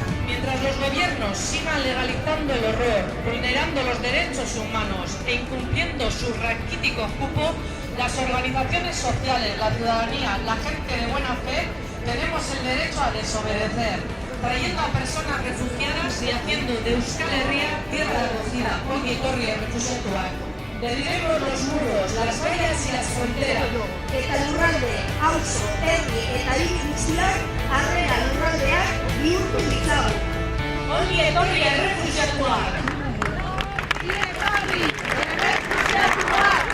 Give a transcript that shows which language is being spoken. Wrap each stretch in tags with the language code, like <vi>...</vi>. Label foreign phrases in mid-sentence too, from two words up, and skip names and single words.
<es>Mientras los gobiernos sigan legalizando el horror, vulnerando los derechos humanos e incumpliendo su raquítico cupo, las organizaciones sociales, la ciudadanía, la gente de buena fe, tenemos el derecho a desobedecer, trayendo a personas refugiadas y haciendo de Euskal Herria tierra de acogida,</es> <eu>ongi etorri errefuxiatuak.</eu> <es>Derribemos los muros, las vallas y las fronteras.</es> <eu>Eta lurralde, auzo, herri eta hiri guztiak harrera lurraldeak bihurtu ditzagun. Ongi etorri errefuxiatuak! Ongi etorri errefuxiatuak!</eu>